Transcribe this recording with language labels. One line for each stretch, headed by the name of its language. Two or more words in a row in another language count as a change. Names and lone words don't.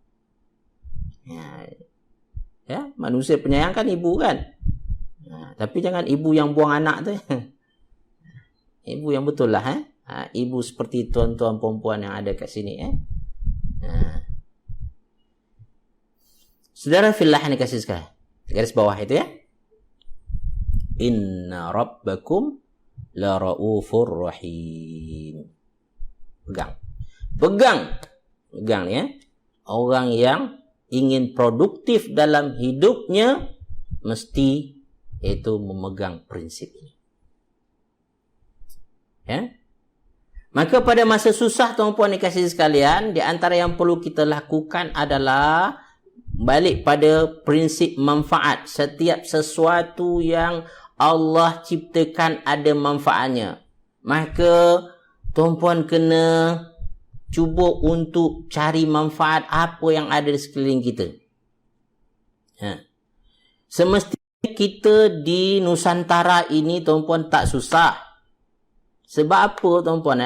Malay: Ya, manusia penyayang kan ibu kan. Tapi jangan ibu yang buang anak tu. Ibu yang betul lah. Ibu seperti tuan-tuan perempuan yang ada kat sini. Saudara fillah yang dikasih sekali. Garis bawah itu ya.
Arabic: إن ربكم لرءوف رحيم.
Malay: Pegang ya. Orang yang ingin produktif dalam hidupnya mesti itu memegang prinsip ini. Ya. Maka pada masa susah tuan-puan dikasih sekalian, di antara yang perlu kita lakukan adalah balik pada prinsip manfaat. Setiap sesuatu yang Allah ciptakan ada manfaatnya. Maka tuan-puan kena cuba untuk cari manfaat apa yang ada di sekeliling kita. Semestinya kita di Nusantara ini tuan-puan tak susah. Sebab apa tuan-puan?